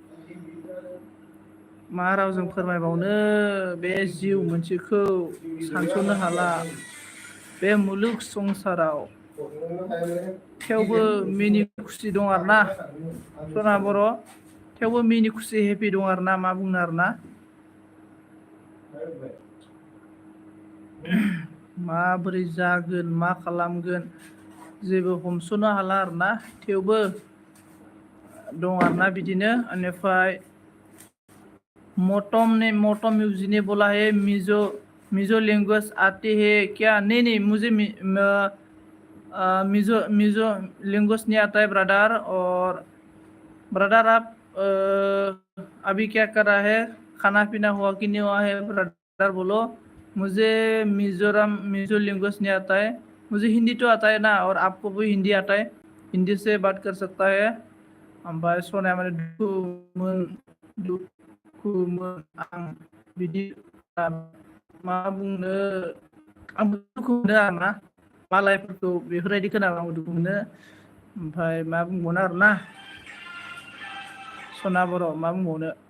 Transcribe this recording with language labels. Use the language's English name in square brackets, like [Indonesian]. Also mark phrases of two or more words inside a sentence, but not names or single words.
[Bodo] मा रावजों फोरमायबावनो बे जिउ मोनसेखौ सानस'नो हाला बे मुलुग संसाराव थेवबो मिनि खुसि दं आरोना सना बर' थेवबो मिनि खुसि हेपि दं आरोना मा बुंनो आरोना माबोरै जागोन मा खालामगोन जेबो हमस'नो हाला आरोना थेवबो दं आरोना बिदिनो बेनिफ्राय [Hindi] मोटम म्यूजिक ने बोला है मिजो मिजो लैंग्वेज आती है क्या नहीं नहीं मुझे मिजो मिजो लैंग्वेज नहीं आता है ब्रदर और ब्रदर आप अभी क्या कर रहा है खाना पीना हुआ कि नहीं हुआ है ब्रदर बोलो मुझे मिजो लैंग्वेज नहीं आता है मुझे हिंदी तो आता है ना और आपको भी हिंदी आता है हिंदी से बात कर सकता है [Bodo] ओमफ्राय सनाया माने दुखुमोन आं बिदि मा बुंनो आंबो दुखु मोनो आरोना मालायफोरखौ बेफोरबायदि खोनाबा आंबो दुखु मोनो ओमफ्राय मा बुंबावनो आरोना सना बर' मा बुंबावनो